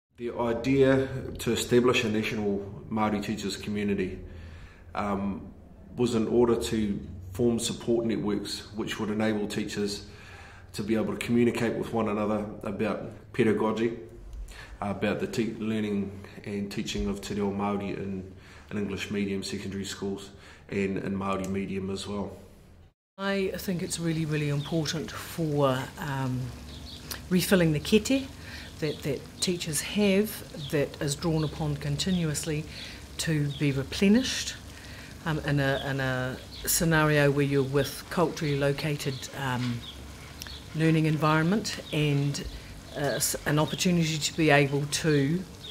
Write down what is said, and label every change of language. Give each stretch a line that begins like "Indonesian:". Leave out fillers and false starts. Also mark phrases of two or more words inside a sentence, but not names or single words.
English: The idea to establish a national Māori teachers community was in order to form support networks which would enable teachers to be able to communicate with one another about pedagogy, about the learning and teaching of
Māori: te reo Māori
English: in English medium secondary schools and in Māori medium as well. I think it's really, really important for refilling the kete that teachers have, that is drawn upon continuously to be replenished in a scenario where you're with culturally located learning environment, and an opportunity to be able to